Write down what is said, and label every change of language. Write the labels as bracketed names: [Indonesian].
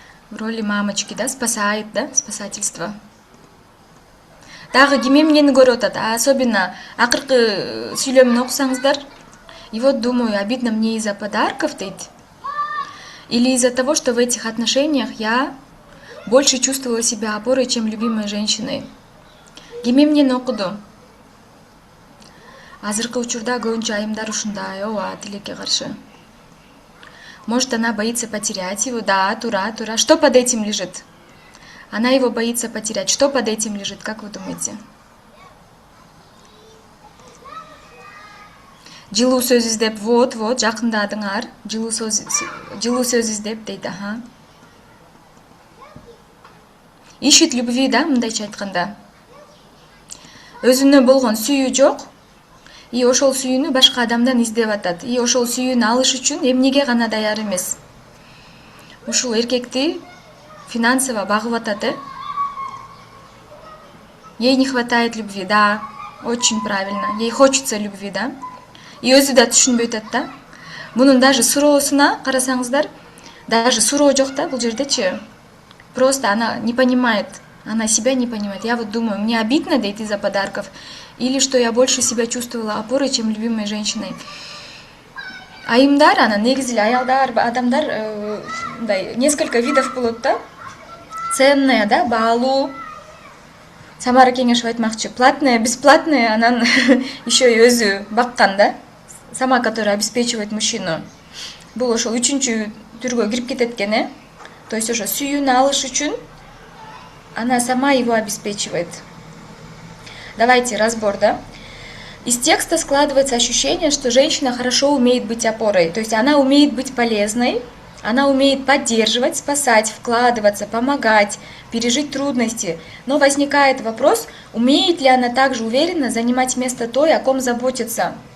[Russian] В роли мамочки, да, спасает, да, спасательство. [Kyrgyz] Дагы ким эмнени көрүп атат? Особенно акыркы сүйлөмүн окусаңыздар. [Russian] И вот думаю, обидно мне из-за подарков дейт. Или из-за того, что в этих отношениях я больше чувствовала себя опорой, чем любимой женщиной. [Kyrgyz] Ким эмнени окуду? Азыркы учурда көбүнчө айымдар ушундай, ооба, тилекке каршы. [Russian] Может, она боится потерять его? Да, тура. Что под этим лежит? Она его боится потерять. Что под этим лежит, как вы думаете? [Kyrgyz] Жылуу сөз издеп, вот, жакындадыңар. Жылуу сөз издеп дейт, [Russian] Ищет любви, да, [Kyrgyz] мындайча айтканда. Өзүнө болгон сүйүү жок. И ошол сүйүүнү башка адамдан издеп атат. И ошол сүйүүнү алыш үчүн эмнеге гана даяр эмес. Ушул эркекти финансово багып атат, [Russian] Ей не хватает любви, да, очень правильно. Ей хочется любви, да. [Kyrgyz] И өзү да түшүнбөй атат да. Мунун даже суроосуна карасаңыздар, даже суроо жок да бул жердечи. [Russian] Просто она не понимает. Она себя не понимает. Я вот думаю, мне обидно дейт из-за подарков, или что я больше себя чувствовала опорой, чем любимой женщиной. [Kyrgyz] Айымдар, негизи эле аялдар, адамдар, несколько видов болот да. Ценная, да, баалуу. Самара Кеңешева айтмакчы, [Russian] платная, бесплатная, [Kyrgyz] анан еще и өзү баккан да. [Russian] Сама, которая обеспечивает мужчину. [Kyrgyz] Бул ошол үчүнчү түргө кирип кетет экен, То есть ошо сүйүүнү алыш үчүн [Russian] она сама его обеспечивает. Давайте разбор, да? Из текста складывается ощущение, что женщина хорошо умеет быть опорой. То есть она умеет быть полезной, она умеет поддерживать, спасать, вкладываться, помогать, пережить трудности. Но возникает вопрос, умеет ли она также уверенно занимать место той, о ком заботится.